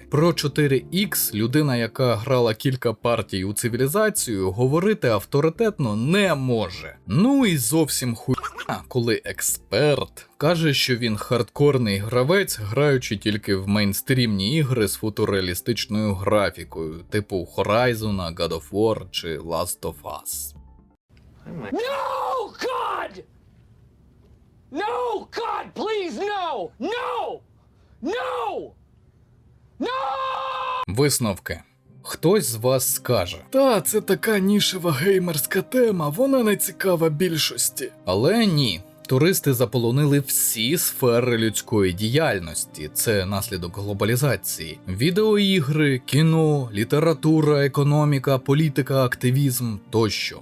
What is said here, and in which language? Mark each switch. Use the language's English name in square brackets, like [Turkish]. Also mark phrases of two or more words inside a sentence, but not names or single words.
[Ukrainian] Про 4X людина, яка грала кілька партій у цивілізацію, говорити авторитетно не може. Ну і зовсім хуйня, коли експерт каже, що він хардкорний гравець, граючи тільки в мейнстрімні ігри з футуреалістичною графікою, типу Horizon, God of War чи Last of Us. [English] No, God! No, God, please, no! No! No! No! [Ukrainian] Висновки. Хтось з вас скаже: «Та, це така нішева геймерська тема, вона не цікава більшості». Але ні. Туристи заполонили всі сфери людської діяльності, це наслідок глобалізації. Відеоігри, кіно, література, економіка, політика, активізм тощо.